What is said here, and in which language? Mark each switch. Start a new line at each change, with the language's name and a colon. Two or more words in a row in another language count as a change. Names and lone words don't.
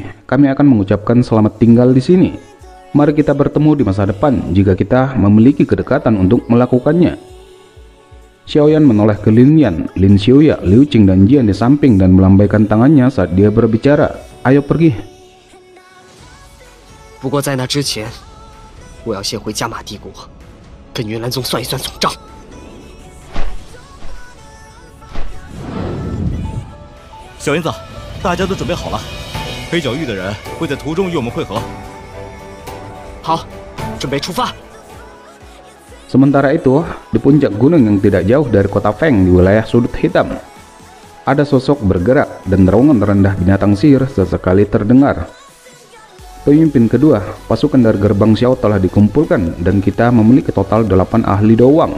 Indonesian: Kami akan mengucapkan selamat tinggal di sini. Mari kita bertemu di masa depan jika kita memiliki kedekatan untuk melakukannya. Xiaoyan menoleh ke Lin Yan, Lin Xiuya, Liu Qing dan Jian di samping dan melambaikan tangannya saat dia berbicara. Ayo pergi.
Chinese: 不过在那之前，我要先回加玛帝国，跟云岚宗算一算总账。小银子，大家都准备好了，黑角域的人会在途中与我们会合。好，准备出发。
Indonesian: Sementara itu, di puncak gunung yang tidak jauh dari kota Feng di wilayah sudut hitam, ada sosok bergerak dan raungan rendah binatang sihir sesekali terdengar. Pemimpin kedua, pasukan dari gerbang Xiao telah dikumpulkan dan kita memiliki total 8 ahli doang.